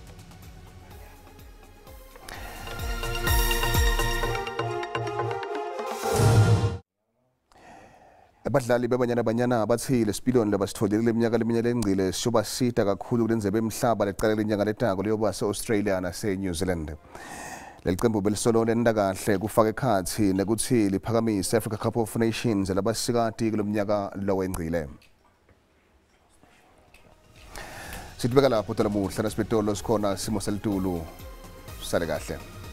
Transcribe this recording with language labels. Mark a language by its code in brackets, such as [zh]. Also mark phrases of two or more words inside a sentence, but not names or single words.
[ss] Abadlali bebanyana banyana bathi lesipiliyoni labasitholile iminyaka leminyaka engcile siyoba sida kakhulu kulendebe emhlaba leqala lenyanga letako liyoba se-Australia nase-New Zealand. Leli qembu belisolo lenda kahle kufaka ekhathi nekuthi liphakamise Africa Cup of Nations labasikati kulomnyaka lowengcile. Sitibeka lapho tolamuhla nasibetolo sikhona simo selitulu sale kahle.